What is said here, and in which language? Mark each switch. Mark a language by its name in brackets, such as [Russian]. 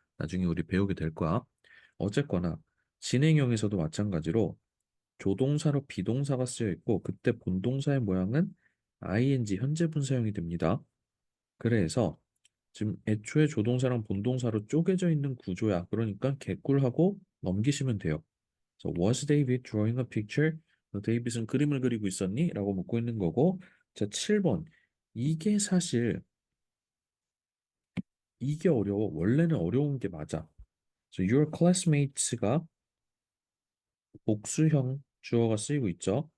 [Korean] 나중에 우리 배우게 될 거야. 어쨌거나 진행형에서도 마찬가지로 조동사로 비동사가 쓰여 있고 그때 본동사의 모양은 ing 현재 분사형이 됩니다. 그래서 지금 애초에 조동사랑 본동사로 쪼개져 있는 구조야. 그러니까 개꿀하고 넘기시면 돼요. [English] So, was David drawing a picture? [Korean] 너 데이빗은 그림을 그리고 있었니? 라고 묻고 있는 거고 자, 7번. 이게 사실 이게 어려워. 원래는 어려운 게 맞아. [English] So your classmates [Korean] 가 복수형 주어가 쓰이고 있죠.